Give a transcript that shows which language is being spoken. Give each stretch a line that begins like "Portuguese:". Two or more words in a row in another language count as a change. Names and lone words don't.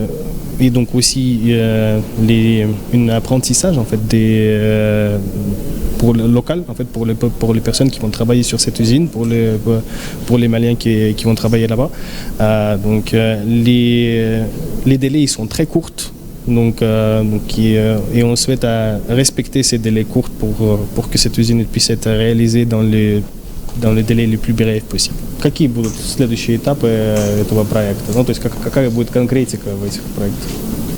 French: et donc aussi un apprentissage en fait, pour le local, en fait, pour les personnes qui vont travailler sur cette usine, pour les Maliens qui vont travailler là-bas. Donc les délais ils sont très courts. Donc, et on souhaite respecter ces délais courts pour que cette usine puisse être réalisée dans les délais les plus brefs possibles.
Russian: Какие будут следующие этапы этого проекта? Ну, то есть какая будет конкретика в этих проектах?